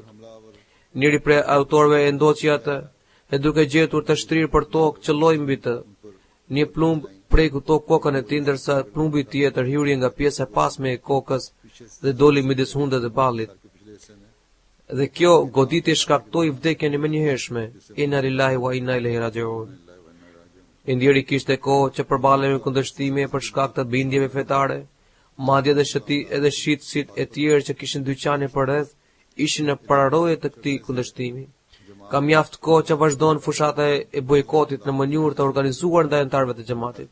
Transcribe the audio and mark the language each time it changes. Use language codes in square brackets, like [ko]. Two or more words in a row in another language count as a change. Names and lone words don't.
[sq] Njëri prej autorëve e ndoqi atë e duke gjetur të shtrirë për tokë qelloi mbi të. Një plumb preku kokën e tij, ndërsa plumbi tjetër hyri nga pjesa e pasme e kokës dhe doli midis hundit dhe ballit. Dhe kjo goditje shkaktoi vdekjen e menjëhershme. [ar] إنا لله وإنا إليه راجعون. [sq] Indjeri kishte kohë që përballej me kundërshtime për shkak të bindjeve fetare, madje edhe shitësit e tjerë që kishin dyqane për rreth ishin në pararoje të këtij kundërshtimi. Ka mjaft kohë që vazhdon fushata e bojkotit në mënyrë të organizuar ndaj antarëve të xhamatit.